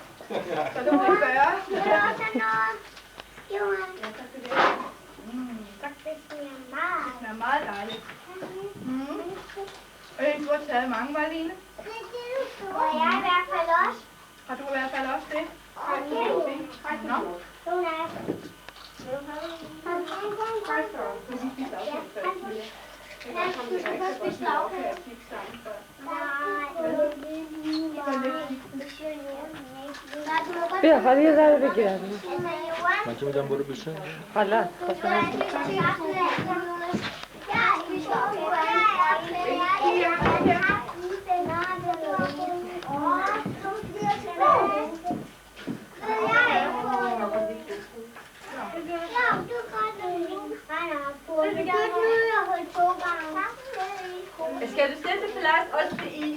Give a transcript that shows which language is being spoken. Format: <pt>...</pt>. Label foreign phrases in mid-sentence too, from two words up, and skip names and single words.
<da>Så du bliver 40. Tak. Det er meget dejligt. Du har taget mange, Marlene. Har du i hvert fald også det? Nå.</da> <fa>بیا حالا یه ذره بگیرم من که میدم برو بشه. حالا</fa> <da>Skal du sætte plads også til is?</da>